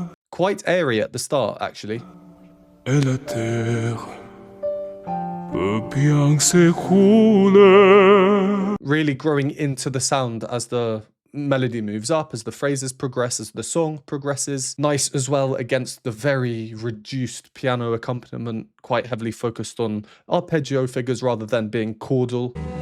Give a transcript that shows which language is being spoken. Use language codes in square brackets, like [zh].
[en] Quite airy at the start, actually. [fr] Et la terre peut bien s'écrouler. [en] Really growing into the sound as the melody moves up, as the phrases progress, as the song progresses. Nice as well against the very reduced piano accompaniment, quite heavily focused on arpeggio figures rather than being chordal.